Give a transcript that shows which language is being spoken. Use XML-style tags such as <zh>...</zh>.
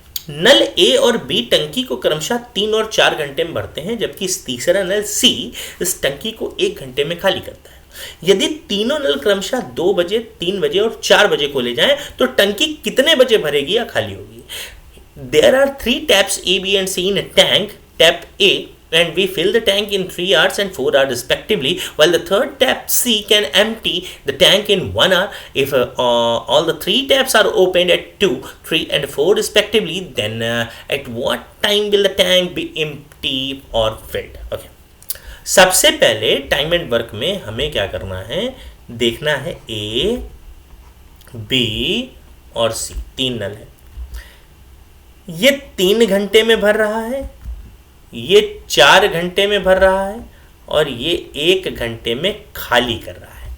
<hi>नल ए और बी टंकी को क्रमशः 3 और 4 घंटे में भरते हैं, जबकि तीसरा नल सी इस टंकी को 1 घंटे में खाली करता है। यदि तीनों नल क्रमशः 2 बजे, 3 बजे और 4 बजे खोले जाएं, तो टंकी कितने बजे भरेगी या खाली होगी?</hi> <en>There are 3 taps A, B and C in a tank. Tap A and we fill the tank in 3 hours and 4 hours respectively, while the third tap C can empty the tank in 1 hour. If all the 3 taps are opened at 2, 3 and 4 respectively, then at what time will the tank be empty or filled? Okay.</en> <hi>सबसे पहले time and work में हमें क्या करना है? देखना है A, B और C, 3 नल है। ये 3 घंटे में भर रहा है, ये 4 घंटे में भर रहा है और ये 1 घंटे में खाली कर रहा है।</hi>